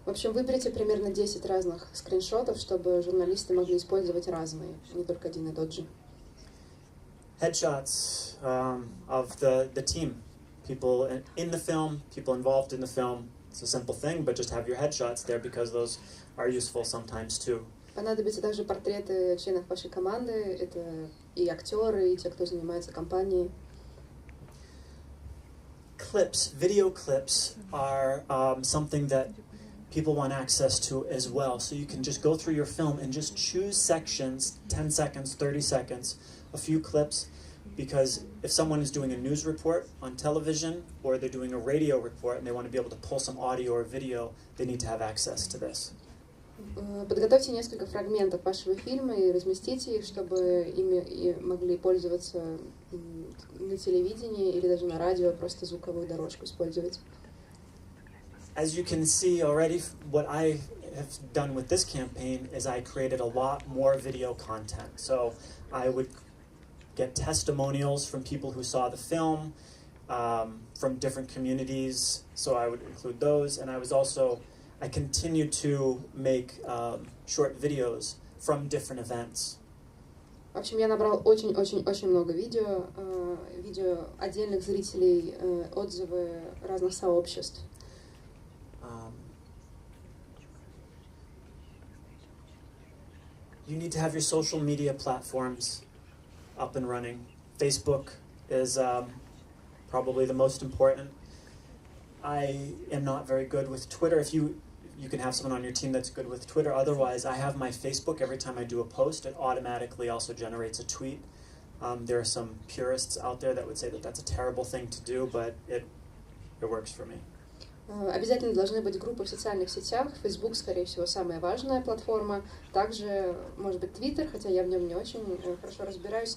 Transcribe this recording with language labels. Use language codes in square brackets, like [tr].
[ru] В общем, выберите примерно 10 разных скриншотов, чтобы журналисты могли использовать разные, не только один и тот же. [en] Headshots of the team, people in the film, people involved in the film. It's a simple thing, but just have your headshots there because those are useful sometimes too. [ru] Понадобятся также портреты членов вашей команды, это и актеры, и те, кто занимается компанией. [en] Clips, video clips are something that people want access to as well. So you can just go through your film and just choose sections, 10 seconds, 30 seconds, a few clips, because if someone is doing a news report on television or they're doing a radio report and they want to be able to pull some audio or video, they need to have access to this. [ru] Подготовьте несколько фрагментов вашего фильма и разместите их, чтобы ими могли пользоваться на телевидении или даже на радио, просто звуковую дорожку использовать. [en] As you can see already, what I have done with this campaign is I created a lot more video content. So I would get testimonials from people who saw the film, from different communities, so I would include those, and I continued to make short videos from different events. [ru] В общем, я набрал очень много видео отдельных зрителей, отзывы разных сообществ. [en] You need to have your social media platforms up and running. Facebook is probably the most important. I am not very good with Twitter. If you can have someone on your team that's good with Twitter. Otherwise, I have my Facebook. Every time I do a post, it automatically also generates a tweet. There are some purists out there that would say that that's a terrible thing to do, but it works for me. [ru] Обязательно должны быть группы в социальных сетях. Facebook, скорее всего, самая важная платформа. Также, может быть, Twitter, хотя я в нем не очень хорошо разбираюсь.